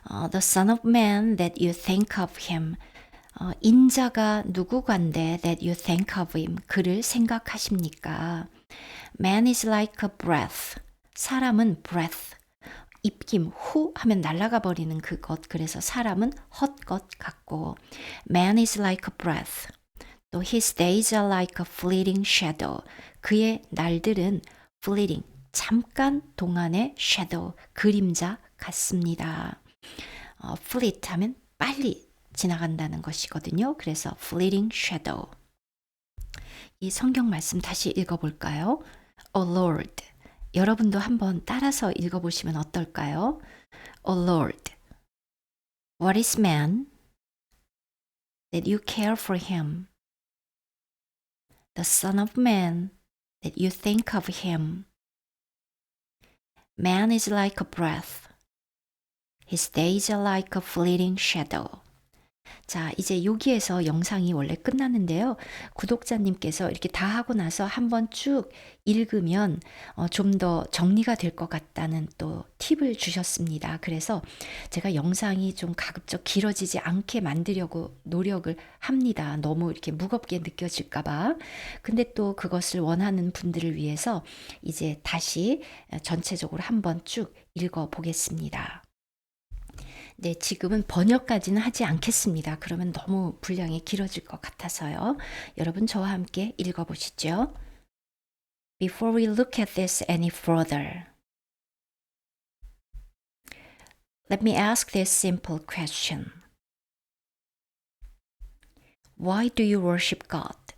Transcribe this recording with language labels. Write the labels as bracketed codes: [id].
[en] The son of man that you think of him. [ko] 인자가 누구간데 [en] that you think of him. [ko] 그를 생각하십니까? [en] Man is like a breath. [ko] 사람은 breath. 입김, 후 하면 날아가 버리는 그것. 그래서 사람은 헛것 같고 [en] Man is like a breath. 또 his days are like a fleeting shadow. [ko] 그의 날들은 fleeting, 잠깐 동안의 shadow, 그림자 같습니다. fleet 하면 빨리 지나간다는 것이거든요. [en] 그래서 fleeting shadow. [ko] 이 성경 말씀 다시 읽어볼까요? [en] O Lord. [ko] 여러분도 한번 따라서 읽어보시면 어떨까요? [en] O Lord, what is man that you care for him? The son of man that you think of him? Man is like a breath. His days are like a fleeting shadow. [ko] 자, 이제 여기에서 영상이 원래 끝났는데요. 구독자님께서 이렇게 다 하고 나서 한번 쭉 읽으면 좀 더 정리가 될 것 같다는 또 팁을 주셨습니다. 그래서 제가 영상이 좀 가급적 길어지지 않게 만들려고 노력을 합니다. 너무 이렇게 무겁게 느껴질까 봐. 근데 또 그것을 원하는 분들을 위해서 이제 다시 전체적으로 한번 쭉 읽어 보겠습니다. 네, 지금은 번역까지는 하지 않겠습니다. 그러면 너무 분량이 길어질 것 같아서요. 여러분 저와 함께 읽어보시죠. [en] Before we look at this any further, let me ask this simple question. Why do you worship God?